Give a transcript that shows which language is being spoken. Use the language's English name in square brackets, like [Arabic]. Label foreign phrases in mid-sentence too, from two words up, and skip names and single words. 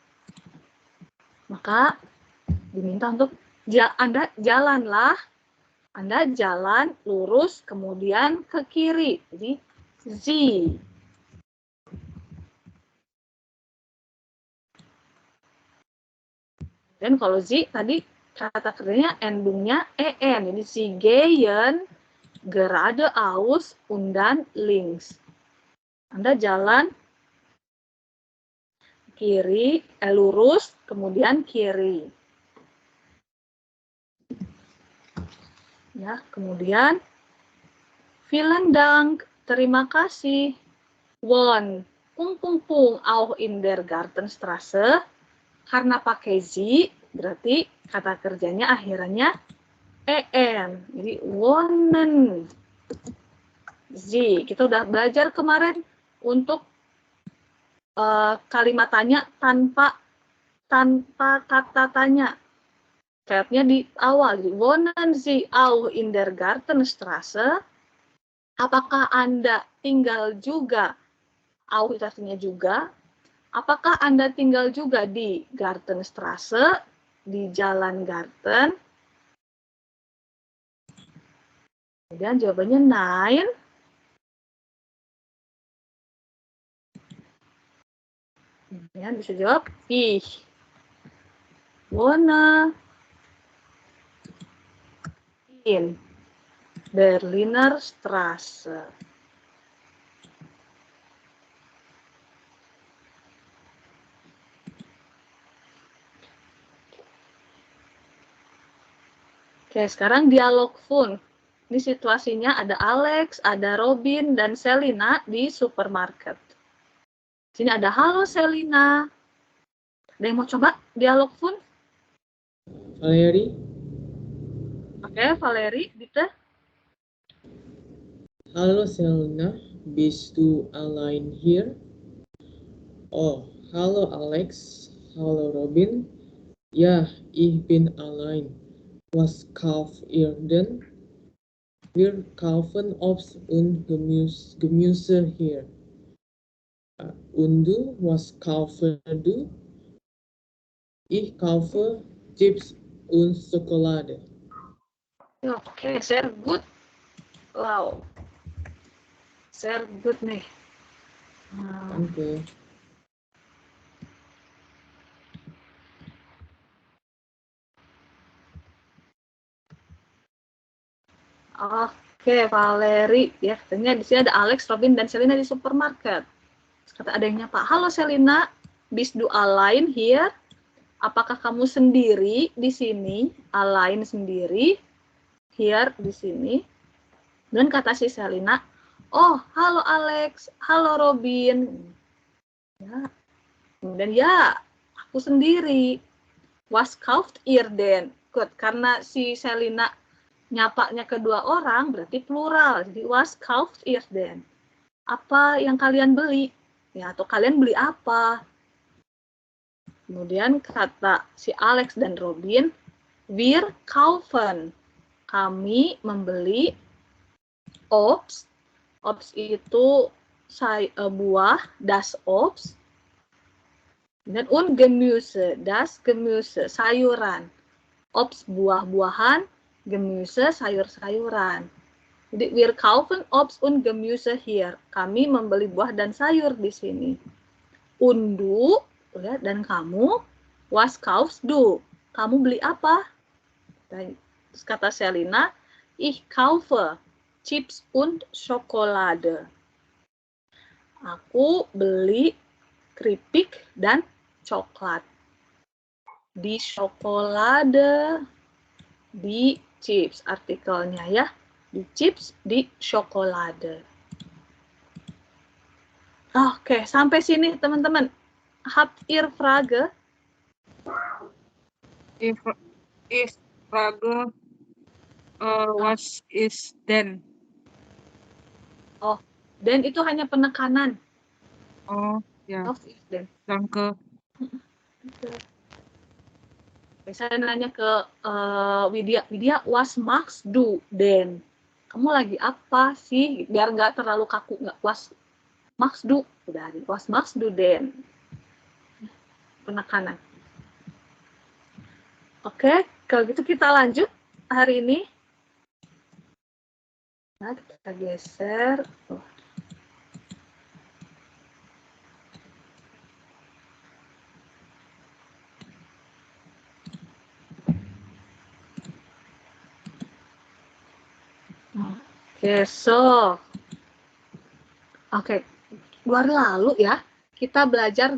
[Indonesian] Maka diminta untuk Anda jalanlah, Anda jalan lurus kemudian ke kiri, jadi Z. Dan kalau Z tadi kata kerjanya endungnya en, jadi [German] Sie gehen geradeaus und dann links. [Indonesian] Anda jalan kiri, lurus, kemudian kiri. Ya, kemudian [German] vielen Dank, [Indonesian] terima kasih. [German] Wohn, auch in der Gartenstraße. [Indonesian] Karena pakai Z, berarti kata kerjanya akhirannya en. Jadi wohnen. Z. Kita udah belajar kemarin untuk kalimat tanya tanpa kata tanya. Kayaknya di awal, jadi [German] wohnen Sie auch in der Gartenstraße? [Indonesian] Apakah Anda tinggal juga? Auch itu artinya juga. Apakah Anda tinggal juga di Gartenstraße, di Jalan Garten? Kemudian jawabannya nein. Kemudian bisa jawab [German] ich wohne in Berliner Straße. [Indonesian] Oke, sekarang dialog fun. Ini situasinya ada Alex, ada Robin, dan Selina di supermarket. Sini ada halo Selina. Ada yang mau coba dialog fun? Valerie? Oke, [German] Valerie, bitte. Hallo Selina, bist du allein hier? Oh, hallo Alex, hallo Robin. Ja, ich bin allein. Was kauft ihr denn? Wir kaufen Obst und Gemüse hier. Und du, was kaufst du? Ich kaufe Chips und Schokolade. Oke, sehr gut. Wow. Sehr gut nih. Danke. [Indonesian] Oke, Valerie. Ya, katanya di sini ada Alex, Robin, dan Selina di supermarket. Terus kata ada yang nyapa, halo Selina, [German] bist du allein hier? [Indonesian] Apakah kamu sendiri di sini? Allein sendiri, here di sini. Dan kata si Selina, oh, halo Alex, halo Robin. Ya. Kemudian ya, aku sendiri. [German] Was kauft ihr denn? [Indonesian] Good, karena si Selina nyapanya kedua orang berarti plural. [German] Jadi was kauft ihr denn? [Indonesian] Apa yang kalian beli? Ya, atau kalian beli apa? Kemudian kata si Alex dan Robin, [German] wir kaufen. [Indonesian] Kami membeli Obst. Obst itu buah, [German] das Obst. Dan und Gemüse, das Gemüse, [Indonesian] sayuran. Obst buah-buahan, Gemüse sayur-sayuran. [German] Jadi wir kaufen Obst und Gemüse hier. [Indonesian] Kami membeli buah dan sayur di sini. [German] Und du, [Indonesian] dan kamu, [German] was kaufst du? [Indonesian] Kamu beli apa? Terus kata Selina, [German] ich kaufe Chips und Schokolade. [Indonesian] Aku beli keripik dan coklat. [German] Die Schokolade, die Chips [Indonesian] artikelnya ya. [German] Die Chips, die Schokolade. [Indonesian] Oke, sampai sini teman-teman. [German] Habt ihr Frage? If Frage was is then. [Indonesian] Oh, then itu hanya penekanan. Oh, ya. [German] Was ist denn? Danke. [Indonesian] Saya nanya ke Widya, [German] was machst du denn? [Indonesian] Kamu lagi apa sih? Biar nggak terlalu kaku, nggak [German] was machst du, [Indonesian] udah [German] was machst du denn? [Indonesian] Penekanan. Oke, kalau gitu kita lanjut hari ini. Nah, kita geser. Oke, Oke, 2 hari lalu ya, kita belajar